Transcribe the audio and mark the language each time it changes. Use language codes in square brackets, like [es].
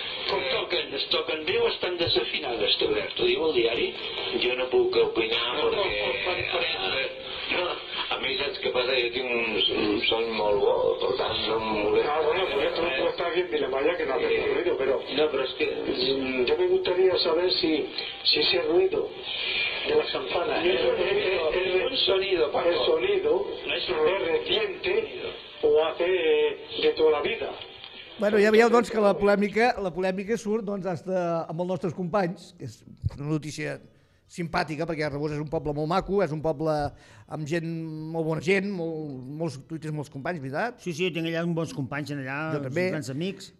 [ca] Com toquen? Es toquen bé o estan desafinades, Tobert? T'ho diu el diari? Jo no puc opinar no, perquè... A mi saps què passa? Jo tinc un son molt bo, per tant, no em molesta. Ah, bueno, però ja t'ho he portat aquí en Vilamalla, que no té [es] el ruido, [ca] però... No, però és que... Jo [es] me gustaría saber si ese ruido de la campana... El sonido, Paco. El sonido es reciente o hace de toda la vida. [ca] Bueno, ja veieu doncs, que la polèmica surt doncs, [es] hasta [ca] amb els nostres companys, que és una notícia simpàtica, perquè Arbós és un poble molt maco, és un poble amb gent, molt bona gent, molt, tu tens molts companys, veritat? Sí, sí, tinc allà uns bons companys, allà, jo també, grans amics.